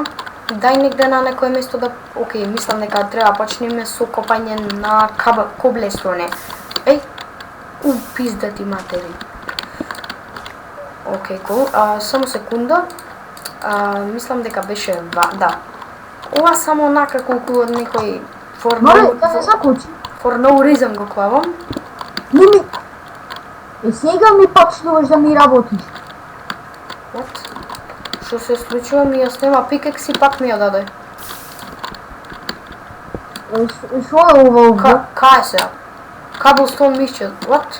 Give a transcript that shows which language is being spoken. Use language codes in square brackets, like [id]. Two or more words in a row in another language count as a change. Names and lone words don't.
[mk] Дај негде на некој место да... Океј, мислам дека треба почнеме со копање на коблестоне. Еј! [sr] Пизда ти матери. [mk] Океј, кул. Само секунда. Мислам дека беше... Да. Ова само онака колку од некој... Море, да се закочи. [en] For no reason [mk] го клавам. Ними... сега ми почнуваш да ми работиш. [en] What? [mk] Што се случува ми ја снема пикекс и пак ми ја даде. Шо е ова овде? Кај се? Cobblestone мишче. What?